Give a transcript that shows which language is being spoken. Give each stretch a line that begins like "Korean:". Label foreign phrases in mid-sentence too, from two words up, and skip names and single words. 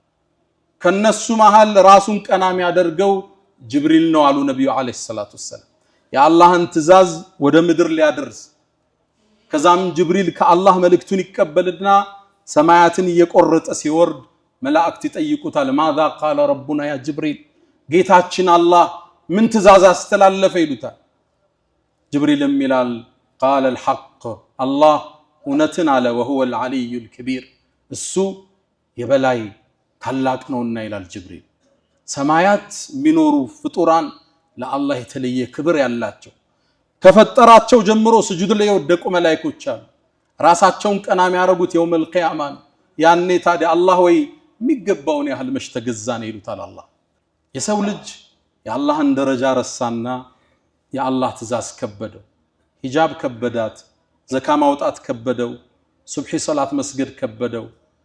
Amharic: ከነሱ መሃል ራሱን ቀና የሚያደርገው ጅብሪል ነው አሉ ነብዩ
Arabic: عليه الصلاة والسلام
Amharic: የአላህን ትእዛዝ ወደ ምድር ሊያደርስ ከዛም ጅብሪል ከአላህ መልእክቱን ይቀበልና ሰማያትን እየቆረጠ ሲወርድ መላእክት ይጠይቁታል
Arabic: ماذا قال ربنا يا جبريل
Amharic: ጌታችን አላህ ምን ትእዛዝ አስተላለፈ ይሉታል ጅብሪልም ይላል
Arabic: قال الحق الله
Amharic: እውነትን አለ
Arabic: وهو العلي الكبير
Amharic: እሱ የበላይ ታላቅ ነውና ይላል ጅብሪል ሰማያት ሚኖሩ ፍጡራን ለአላህ የተለየ ክብር ያላቸው ከፈጠራቸው ጀምሮ ስጁድ ላይ ወደቁ መላእክቶች አሉ ራሳቸውን ቀና የሚያረጉት
Arabic: يوم القيامة
Amharic: ያኔ ታዲያ አላህ ወይ የሚገባውን ያህል መሽተገዛን ይሉታል አላህ የሰው ልጅ የአላህን ደረጃ ረሳና የአላህ ትእዛዝ ከበደው ሂጃብ ከበዳት ዘካ ማውጣት ከበደው ሱብሂ ሶላት መስገድ ከበደው